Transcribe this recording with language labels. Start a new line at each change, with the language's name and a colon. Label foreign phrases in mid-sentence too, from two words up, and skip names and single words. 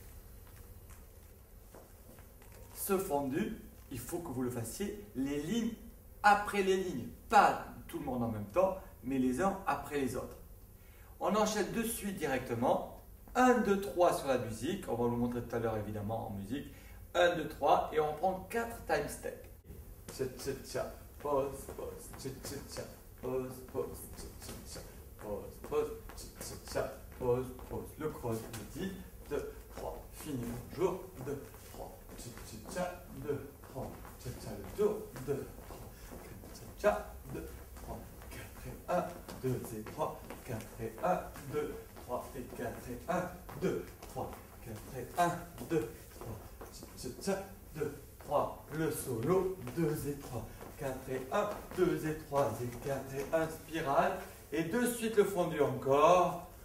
French: Ce fondu, il faut que vous le fassiez les lignes après les lignes. Pas tout le monde en même temps, mais les uns après les autres. On enchaîne de suite directement. 1, 2, 3 sur la musique. On va vous montrer tout à l'heure évidemment en musique. 1, 2, 3 et on prend 4
English: time steps.
French: Cha cha cha, pause, pause, cha cha cha, pause, pause, cha cha cha, pause, pause, cha cha cha, pause, pause. Le cross, le 10, 2, 3, fini, bonjour, 2, 3, cha cha cha, 2, 3, cha cha le tour, 2, 3, cha cha, 2, 3, 4 et 1, 2 et 3, 4 et 1, 2, 3 et 4 et 1, 2, 3, 4 et 1, 2, 3, cha cha cha, 2, 3, le solo, 2 et 3, 4 et 1, 2 et 3 et 4 et 1, spirale, et de suite le fondu encore,